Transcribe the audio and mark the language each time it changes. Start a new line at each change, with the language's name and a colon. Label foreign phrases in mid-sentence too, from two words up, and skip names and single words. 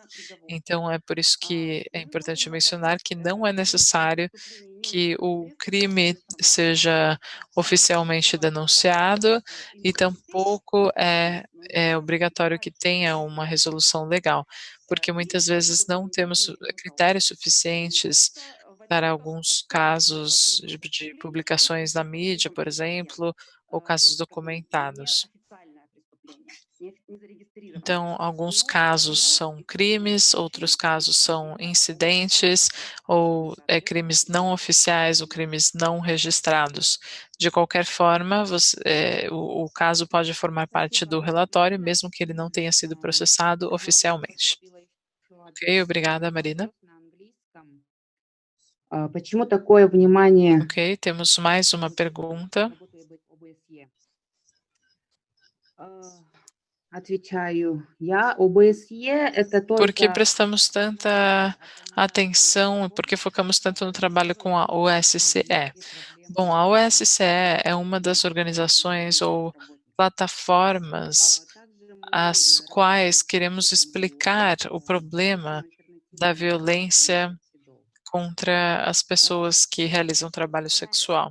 Portuguese: Então, é por isso que é importante mencionar que não é necessário que o crime seja oficialmente denunciado e tampouco é obrigatório que tenha uma resolução legal, porque muitas vezes não temos critérios suficientes para alguns casos de publicações na mídia, por exemplo, ou casos documentados.
Russian: не зарегистрированных.
Portuguese: Então, alguns
Russian: Но
Portuguese: casos
Russian: всё
Portuguese: são
Russian: равно
Portuguese: crimes, outros casos são incidentes ou crimes não oficiais ou crimes não registrados. De qualquer forma, o caso pode formar parte do relatório, mesmo que ele não tenha sido processado oficialmente. Ok, obrigada, Marina.
Russian: Почему такое внимание
Portuguese: Ok, temos mais uma pergunta.
Russian: Отвечаю я. ОБСЕ это
Portuguese: Por que
Russian: только
Portuguese: prestamos tanta atenção e por que focamos tanto no trabalho com a OSCE? Bom, a OSCE é uma das organizações ou plataformas às quais queremos explicar o problema da violência contra as pessoas que realizam trabalho sexual.